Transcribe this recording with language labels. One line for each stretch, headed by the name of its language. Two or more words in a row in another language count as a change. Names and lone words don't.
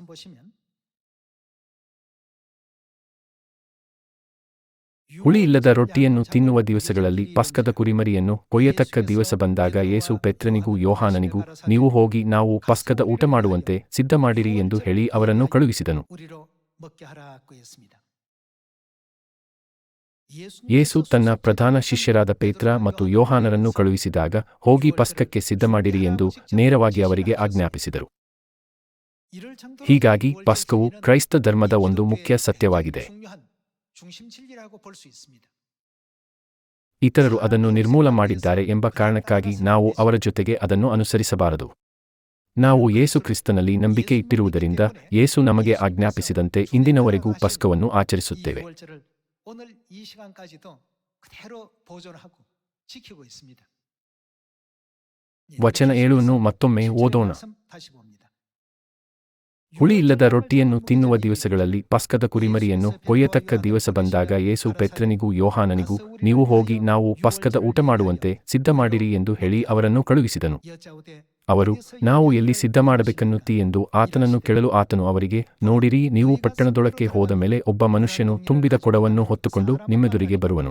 Kannada: ಹುಳಿಯಿಲ್ಲದ ರೊಟ್ಟಿಯನ್ನು ತಿನ್ನುವ ದಿವಸಗಳಲ್ಲಿ ಪಸ್ಕದ ಕುರಿಮರಿಯನ್ನು ಕೊಯ್ಯತಕ್ಕ ದಿವಸ ಬಂದಾಗ ಯೇಸು ಪೇತ್ರನಿಗೂ ಯೋಹಾನನಿಗೂ, ನೀವು ಹೋಗಿ ನಾವು ಪಸ್ಕದ ಊಟ ಮಾಡುವಂತೆ ಸಿದ್ಧಮಾಡಿರಿ ಎಂದು ಹೇಳಿ ಅವರನ್ನು ಕಳುಹಿಸಿದನು. ಯೇಸು ತನ್ನ ಪ್ರಧಾನ ಶಿಷ್ಯರಾದ ಪೇತ್ರ ಮತ್ತು ಯೋಹಾನರನ್ನು ಕಳುಹಿಸಿದಾಗ ಹೋಗಿ ಪಸ್ಕಕ್ಕೆ ಸಿದ್ಧಮಾಡಿರಿ ಎಂದು ನೇರವಾಗಿ ಅವರಿಗೆ ಆಜ್ಞಾಪಿಸಿದರು.
Korean: 이럴 정도로
Kannada: ಹೀಗಾಗಿ
Korean: 유월절
Kannada: ಪಸ್ಕವು
Korean: 진리는
Kannada: ಕ್ರೈಸ್ತ ಧರ್ಮದ ಒಂದು
Korean: 기독교의
Kannada: ಮುಖ್ಯ ಸತ್ಯವಾಗಿದೆ.
Korean: 가장 중요한 중심 진리라고 볼 수 있습니다.
Kannada: ಇತರರು ಅದನ್ನು ನಿರ್ಮೂಲ ಮಾಡಿದ್ದಾರೆ ಎಂಬ ಕಾರಣಕ್ಕಾಗಿ ನಾವು ಅವರ ಜೊತೆಗೆ ಅದನ್ನು ಅನುಸರಿಸಬಾರದು. ನಾವು ಯೇಸು ಕ್ರಿಸ್ತನಲ್ಲಿ ನಂಬಿಕೆ ಇಟ್ಟಿರುವುದರಿಂದ ಯೇಸು ನಮಗೆ ಆಜ್ಞಾಪಿಸಿದಂತೆ ಇಂದಿನವರೆಗೂ ಪಸ್ಕವನ್ನು
Korean: 이
Kannada: ಆಚರಿಸುತ್ತೇವೆ.
Korean: 유월절을 오늘 이 시간까지도 그대로 보존하고 지키고 있습니다.
Kannada: ವಚನ 7 ಮತ್ತೊಮ್ಮೆ ಓದೋಣ.
Korean: 말씀 다시 봅니다.
Kannada: ಹುಳಿಯಿಲ್ಲದ ರೊಟ್ಟಿಯನ್ನು ತಿನ್ನುವ ದಿವಸಗಳಲ್ಲಿ ಪಸ್ಕದ ಕುರಿಮರಿಯನ್ನು ಕೊಯ್ಯತಕ್ಕ ದಿವಸ ಬಂದಾಗ ಯೇಸು ಪೆತ್ರನಿಗೂ ಯೋಹಾನನಿಗೂ, ನೀವು ಹೋಗಿ ನಾವು ಪಸ್ಕದ ಊಟ ಮಾಡುವಂತೆ ಸಿದ್ಧಮಾಡಿರಿ ಎಂದು ಹೇಳಿ ಅವರನ್ನು ಕಳುಹಿಸಿದನು.
Korean: 여짜오되
Kannada: ಅವರು, ನಾವು ಎಲ್ಲಿ ಸಿದ್ಧಮಾಡಬೇಕನ್ನುತ್ತೀ ಎಂದು ಆತನನ್ನು ಕೇಳಲು ಆತನು ಅವರಿಗೆ, ನೋಡಿರಿ, ನೀವು ಪಟ್ಟಣದೊಳಕ್ಕೆ ಹೋದ ಮೇಲೆ ಒಬ್ಬ ಮನುಷ್ಯನು ತುಂಬಿದ ಕೊಡವನ್ನು ಹೊತ್ತುಕೊಂಡು ನಿಮ್ಮೆದುರಿಗೆ ಬರುವನು.